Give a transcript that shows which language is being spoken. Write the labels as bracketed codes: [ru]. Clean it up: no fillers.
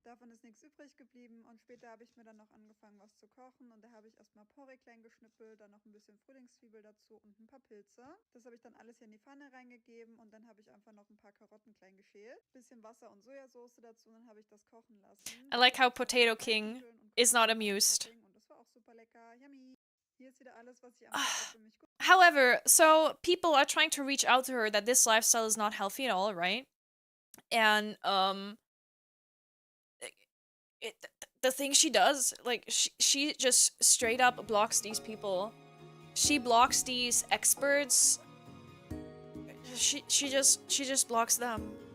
[de] Davon ist nichts übrig geblieben und später habe ich mir dann noch angefangen, was zu kochen und da habe ich erstmal Porree klein geschnippelt, dann noch ein bisschen Frühlingszwiebel dazu und ein paar Pilze. Das habe ich dann alles hier in die Pfanne reingegeben und dann habe ich einfach noch ein paar Karotten klein geschält, bisschen Wasser und Sojasauce dazu und dann habe ich das kochen lassen. [en] I like how Potato King is not amused. [de] Und das war auch super lecker. Yummy. Hier ist wieder alles, was ich am Tag für mich gut. [en] However, so people are trying to reach out to her that this lifestyle is not healthy at all, right? And the thing she does, like she just straight up blocks these people. She blocks these experts. She just blocks them.